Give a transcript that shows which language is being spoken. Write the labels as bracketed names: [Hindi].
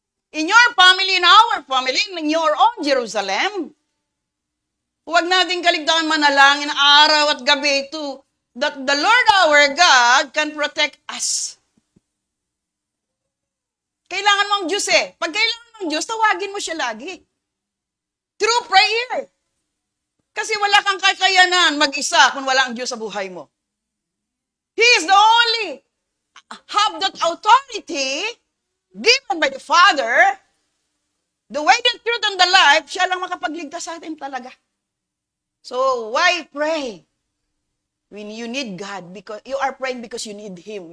[English] In your family, in our family, in your own Jerusalem, [Filipino] huwag nating kaligtaan manalangin araw at gabi [English] that the Lord our God can protect us. [Filipino] Kailangan mo ang Diyos Pag kailangan mo ang Diyos, tawagin mo siya lagi. [English] Through prayer. [Filipino] Kasi wala kang kakayanan mag-isa kung wala ang Diyos sa buhay mo. [English] He is the only have that authority given by the Father. The way, the truth, and the life, [Filipino] siya lang makapagligtas sa atin talaga. [English] So, why pray? When you need God, because you are praying because you need Him.